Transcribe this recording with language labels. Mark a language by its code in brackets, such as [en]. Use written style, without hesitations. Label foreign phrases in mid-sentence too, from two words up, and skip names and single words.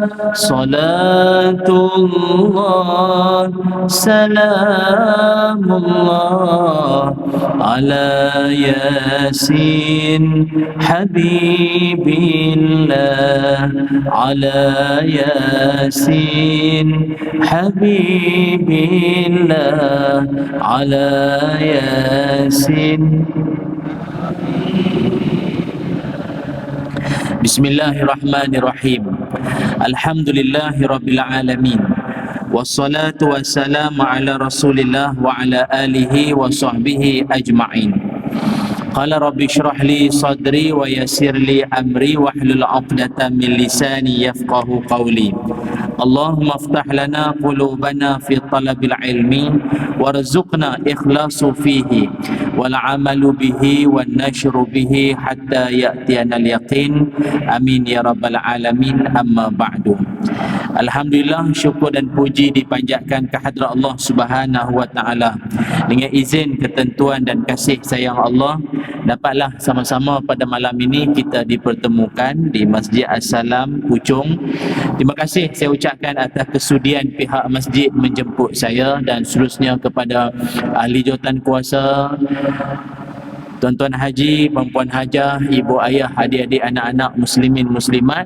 [ar] صلاة الله سلام الله على يس حبيب الله. على يس حبيب الله. على يس. بسم الله الرحمن الرحيم. الحمد لله رب العالمين والصلاة والسلام على رسول الله وعلى آله وصحبه أجمعين. قال رب اشرح لي صدري ويسر لي أمري واحلل عقدة من لساني يفقهوا قولي. اللهم افتح لنا قلوبنا في طلب العلم وارزقنا الإخلاص فيه والعمل به والنشر به حتى يأتينا اليقين. آمين يا رب العالمين أما بعد. Alhamdulillah, [ms] syukur dan puji dipanjatkan kehadrat Allah [ar] سبحانه وتعالى. [ms] Dengan izin, ketentuan dan kasih sayang Allah, dapatlah sama-sama pada malam ini kita dipertemukan di Masjid As-Salam Puchong. Terima kasih saya ucapkan atas kesudian pihak masjid menjemput saya, dan seterusnya kepada ahli jawatan kuasa, tuan-tuan haji, perempuan hajah, ibu ayah, adik-adik, anak-anak muslimin muslimat.